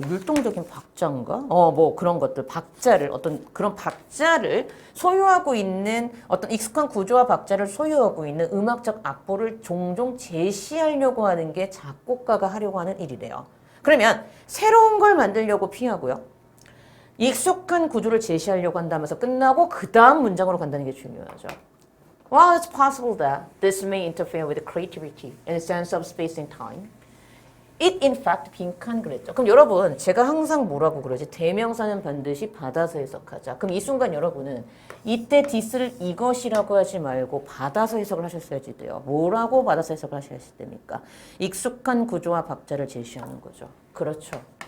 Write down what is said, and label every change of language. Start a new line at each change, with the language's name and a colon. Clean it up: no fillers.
Korean: 율동적인 박자인가? 뭐 그런 것들 박자를 어떤 그런 박자를 소유하고 있는 어떤 익숙한 구조와 박자를 소유하고 있는 음악적 악보를 종종 제시하려고 하는 게 작곡가가 하려고 하는 일이래요. 그러면 새로운 걸 만들려고 피하고요. 익숙한 구조를 제시하려고 한다면서 끝나고 그 다음 문장으로 간다는 게 중요하죠.
English: While it's possible that this may interfere with creativity and a sense of space and time, it in fact
Korean: 빈칸 그랬죠. 그럼 여러분 제가 항상 뭐라고 그러지? 대명사는 반드시 받아서 해석하자. 그럼 이 순간 여러분은 이때 this를 이것이라고 하지 말고 받아서 해석을 하셨어야지 돼요. 뭐라고 받아서 해석을 하셔야 됩니까? 익숙한 구조와 박자를 제시하는 거죠. 그렇죠.